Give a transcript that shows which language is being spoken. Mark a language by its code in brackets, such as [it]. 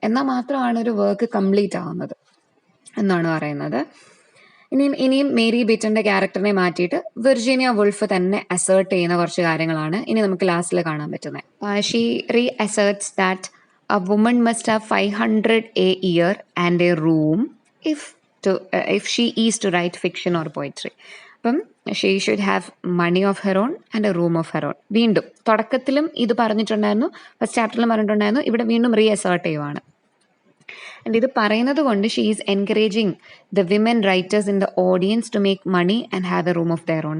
[ml] എന്നാൽ മാത്രമാണ് ഒരു വർക്ക് കംപ്ലീറ്റ് ആവുന്നത് എന്നാണ് പറയുന്നത്. ഇനിയും മേരി ബീറ്റന്റെ ക്യാരക്ടറിനെ മാറ്റിയിട്ട് വിർജീനിയ വുൾഫ് തന്നെ അസേർട്ട് ചെയ്യുന്ന കുറച്ച് കാര്യങ്ങളാണ് ഇനി നമുക്ക് ലാസ്റ്റിൽ കാണാൻ പറ്റുന്നത്. [en] She reasserts that a woman must have 500 a year and a room if she is to write fiction or poetry. അപ്പം she should have money of her own and a room of her own. [ml] വീണ്ടും തുടക്കത്തിലും ഇത് പറഞ്ഞിട്ടുണ്ടായിരുന്നു, first ചാപ്റ്ററിലും പറഞ്ഞിട്ടുണ്ടായിരുന്നു, ഇവിടെ വീണ്ടും re assert ചെയ്യുവാണ്. [en] and [ml] ഇത് പറയുന്നത് കൊണ്ട് [en] She is encouraging the women writers in the audience to make money and have a room of their own.